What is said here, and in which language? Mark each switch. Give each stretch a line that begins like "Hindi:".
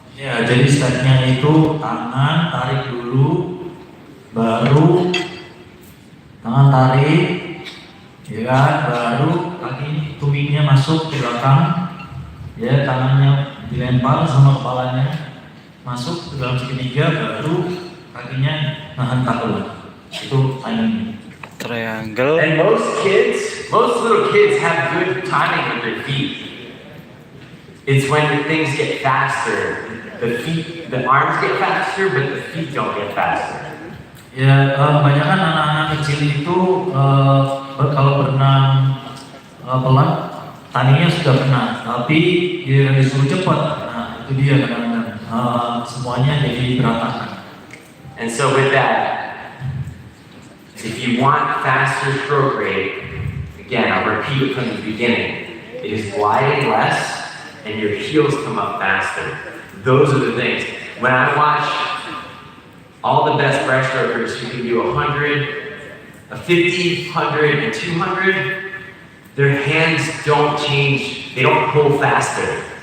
Indonesian: Ya, jadi stepnya itu tangan tarik dulu, baru tangan tarik, ya kan, baru kaki tumingnya masuk ke belakang, ya tangannya dilempar sama kepalanya masuk ke dalam segitiga, baru kakinya nahan takulan. Itu timing.
English: Triangle. And most little kids have good timing with their feet. It's when things get faster. The arms get faster, but the feet don't get faster.
Indonesian: Ya, kebanyakan anak-anak kecil itu kalau berenang pelan, timingnya sudah benar, tapi dia disuruh cepat. Nah, itu dia kadang-kadang semuanya jadi berantakan.
English: And so with that, if you want faster stroke rate, again, I'll repeat it from the beginning. It is gliding less, and your heels come up faster. Those are the things. When I watch all the best breaststrokers who can do 100, a 50, 100, and 200, their hands don't change. They don't pull faster.